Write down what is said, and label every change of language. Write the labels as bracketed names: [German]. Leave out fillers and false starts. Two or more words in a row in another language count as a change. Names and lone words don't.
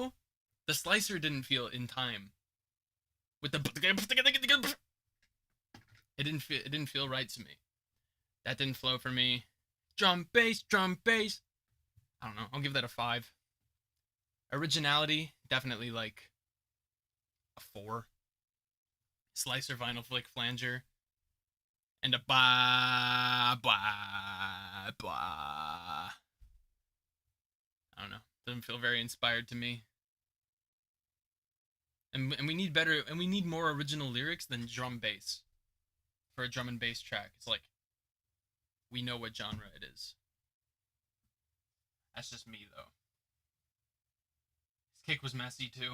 [English] Flow The slicer didn't feel in time. With the it didn't feel right to me. That didn't flow for me. Drum bass, drum bass. I don't know. I'll give that a 5. Originality, definitely like a 4. Slicer, vinyl flick, flanger, and a ba ba ba. I don't know. Doesn't feel very inspired to me. And we need better, and we need more original lyrics than drum bass for a drum and bass track. It's like, we know what genre it is. That's just me, though. His kick was messy too.